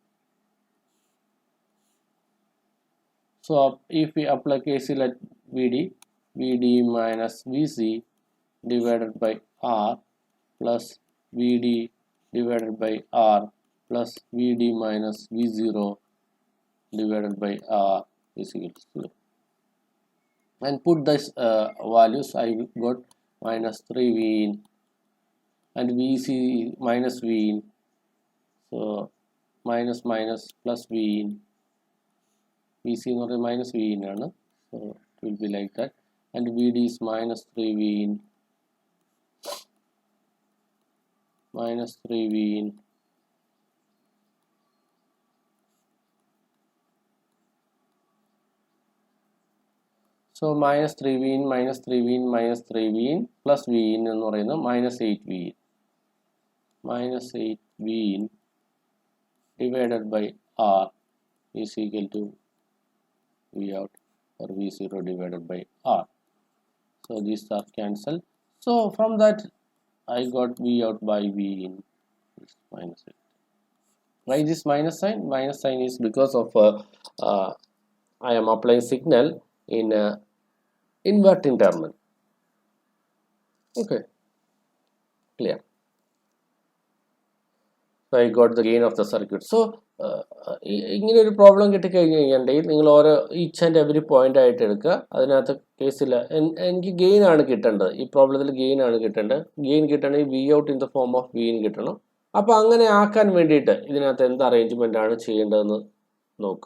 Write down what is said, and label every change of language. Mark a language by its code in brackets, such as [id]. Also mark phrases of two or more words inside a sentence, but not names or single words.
[en] So if we apply KCL at VD, VD minus VC divided by R plus VD divided by R plus VD minus V0 divided by R is equal to 0. And put this values, I got minus 3V in and VC minus V in. So minus minus plus V in. VC minus V in. So it will be like that. And VD is minus 3V in. Minus 3V in. So minus 3V in, minus 3V in, minus 3V in, plus V in [ml] എന്ന് പറയുന്നത് [en] minus 8V in. Minus 8V in divided by R is equal to V out or V0 divided by R. So these are cancelled. So from that I got V out by V in is minus 8. Why this minus sign? Minus sign is because of I am applying signal in inverting terminal. Okay, clear. So I got the gain of the circuit. [ml] So ഇങ്ങനെ ഒരു പ്രോബ്ലം കിട്ടിക്കഴിഞ്ഞ് കഴിഞ്ഞിട്ടുണ്ടെങ്കിൽ നിങ്ങൾ ഓരോ [en] each and every point [ml] ആയിട്ട് എടുക്കുക. അതിനകത്ത് കേസിൽ എനിക്ക് ഗെയിൻ ആണ് കിട്ടേണ്ടത്. ഈ പ്രോബ്ലത്തിൽ ഗെയിൻ ആണ് കിട്ടേണ്ടത്. ഗെയിൻ കിട്ടണമെങ്കിൽ [en] V out in the form of V in [ml] കിട്ടണം. അപ്പോൾ അങ്ങനെ ആക്കാൻ വേണ്ടിയിട്ട് ഇതിനകത്ത് എന്ത് അറേഞ്ച്മെൻ്റ് ആണ് ചെയ്യേണ്ടതെന്ന് നോക്കുക.